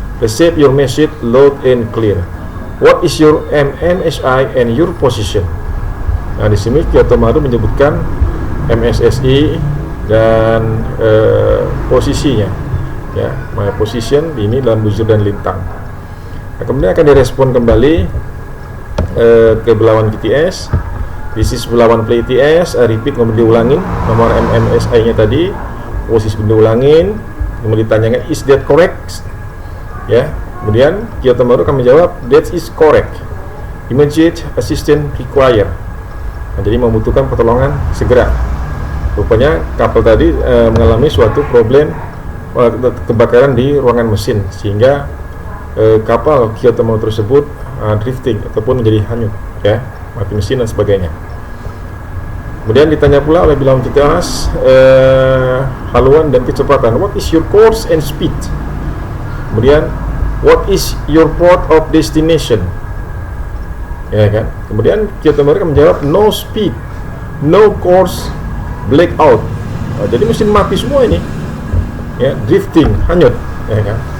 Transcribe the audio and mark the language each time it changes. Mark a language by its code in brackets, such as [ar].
[en] Receive your message loud and clear. What is your MNSI and your position? [id] Nah, di sini Kyoto Maru menyebutkan MSSI dan posisinya. Ya, [en] my position [id] ini dalam bujur dan lintang. Nah, kemudian akan direspon kembali ke belawan VTS. [en] This is belawan VTS. Repeat, [id] kemudian diulangin nomor MMSI-nya tadi, posisi diulangin, kemudian ditanyakan [en] is that correct? [id] Ya, kemudian Kyoto Maru akan menjawab [en] that is correct. Immediate assistance required. [id] Nah, jadi membutuhkan pertolongan segera. Rupanya kapal tadi mengalami suatu problem kebakaran di ruangan mesin sehingga kapal Kyoto Maru tersebut drifting ataupun menjadi hanyut, ya, mati mesin dan sebagainya. Kemudian ditanya pula oleh belawan VTS haluan dan kecepatan. [en] What is your course and speed? [id] Kemudian [en] what is your port of destination? [id] Ya kan? Kemudian Kyoto Maru akan menjawab [en] no speed, no course, blackout. [id] Jadi mesin mati semua ini. Ya, drifting, hanyut, ya kan.